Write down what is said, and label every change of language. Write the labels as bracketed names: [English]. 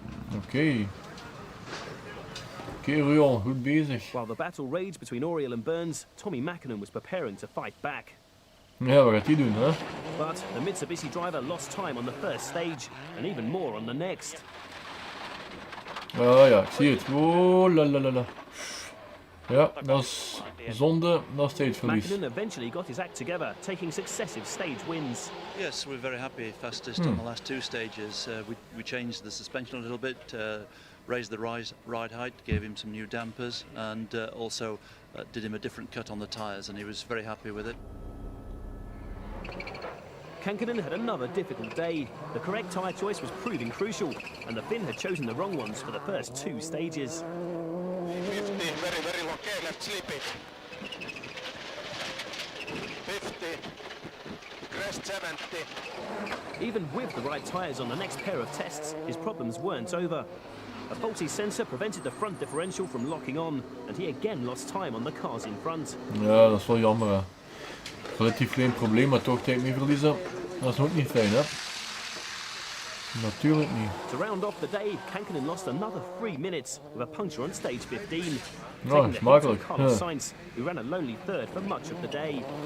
[Dutch] Oké. Oké, Auriol, goed bezig. [English] While the battle raged between Auriol and Burns, Tommy Mäkinen was preparing to fight back. [Dutch] Ja, wat gaat hij doen, hè? [English] But the Mitsubishi driver lost time on the first stage, and even more on the next. [Dutch] Ah ja, ik zie het. Oh, la. Ja, dat is zonde, dat is tijdverlies. [English] Mäkinen eventually got his act together, taking successive stage wins. Yes, we're very happy. Fastest on the last 2 stages. We changed the suspension a little bit, raised the ride height, gave him some new dampers, and also did him a different cut on the tyres, and he was very happy with it. Kankinen had another difficult day. The correct tyre choice was proving crucial, and the Finn had chosen the wrong ones for the first 2 stages. 50, very low, okay, left slip it. 50, crest 70. Even with the right tyres on the next pair of tests, his problems weren't over. A faulty sensor prevented the front differential from locking on, and he again lost time on the cars in front. [Dutch] Ja, dat is wel jammer, hè. Relatief geen probleem, maar toch tijd mee verliezen. Dat is ook niet fijn, hè. Natuurlijk niet. [English] To round off the day, Kankinen lost another 3 minutes with a puncture on stage 15. [Dutch] Nou, [English] taking the hit [Dutch] smakelijk. [English] from Carl Sainz, who ran a lonely third for much of the day.